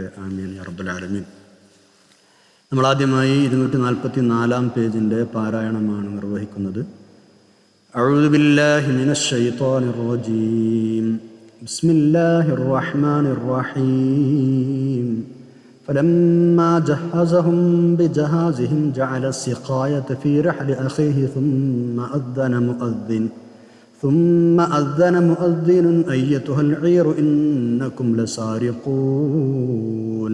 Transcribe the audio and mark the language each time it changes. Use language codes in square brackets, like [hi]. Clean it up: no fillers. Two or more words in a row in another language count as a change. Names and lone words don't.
[ar] آمين يا رب العالمين. [ml] നമ്മൾ ആദ്യമായി 244 പേജിൻ്റെ പാരായണമാണ് നിർവഹിക്കുന്നത്. [ar] أعوذ بالله من الشيطان الرجيم. بسم الله الرحمن الرحيم. فلما جهزهم بجهازهم جعل السقاية في رحل أخيه ثم أذن مؤذن أيتها العير إنكم لسارقون.